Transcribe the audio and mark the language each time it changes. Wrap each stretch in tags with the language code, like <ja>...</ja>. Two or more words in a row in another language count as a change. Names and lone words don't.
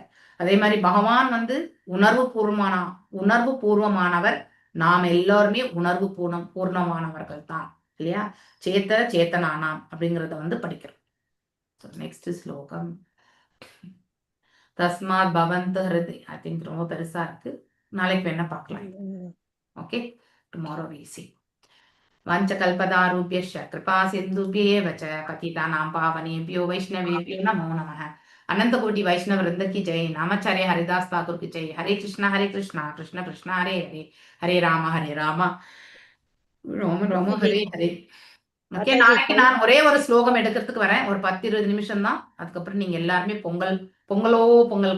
<ta>அதே மாதிரி பகவான் வந்து உணர்வு பூர்வமானவர், நாம் எல்லாருமே உணர்வு பூர்ணமானவர்கள் தான் இல்லையா? சேத்தனானாம் அப்படிங்கறத வந்து படிக்கிறோம். நெக்ஸ்ட் ஸ்லோகம்.</ta> <sa>तस्मात् भवन्त हृदय.</sa> <en>I think</en> <ta>ரொம்ப பெருசா இருக்கு, நாளைக்கு வேணா பார்க்கலாம். ஓகே,</ta> <en>tomorrow we see.</en> <sa>वंचकल्पदारुभ्यश्च कृपा सिन्धुभ्येव च पतितानां पावनेभ्यो वैष्णवेभ्यो नमो नमः.</sa> <hi>अनंत कोटि वैष्णव वृंद की जय. नामाचार्य हरिदास ठाकुर की जय.</hi> <sa>हरे कृष्णा कृष्ण कृष्ण हरे हरे, हरे राम राम राम हरे हरे.</sa> <ta>ஓகே, நாளைக்கு நான் ஒரே ஒரு ஸ்லோகம் எடுக்கிறதுக்கு வரேன், ஒரு 10-20 நிமிஷம் தான். அதுக்கப்புறம் நீங்க எல்லாருமே பொங்கல் பொங்கல்</ta>